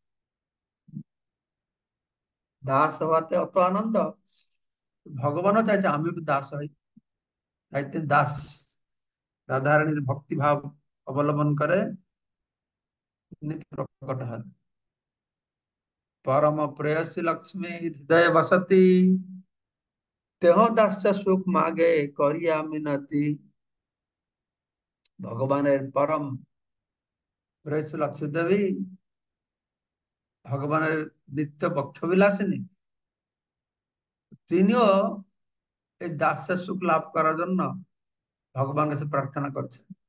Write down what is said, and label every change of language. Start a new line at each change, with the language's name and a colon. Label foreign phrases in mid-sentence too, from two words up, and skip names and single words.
Bangla: দাস হওয়াতে অত আনন্দ, ভগবানও চাইছে আমি একটু দাস হই। তাই তিনি দাস রাধারানীর ভক্তি ভাব অবলম্বন করে তিনি প্রকট হন। পরম প্রেয়সী লক্ষ্মী হৃদয় বসতি, তেহ দাস্য সুখ মাগে করিয়া মিনতি। ভগবানের পরম প্রেয়সী লক্ষ্মী দেবী ভগবানের নিত্য বক্ষবিলাসিনী, তিনিও এই দাস্যের সুখ লাভ করার জন্য ভগবানের কাছে প্রার্থনা করছেন।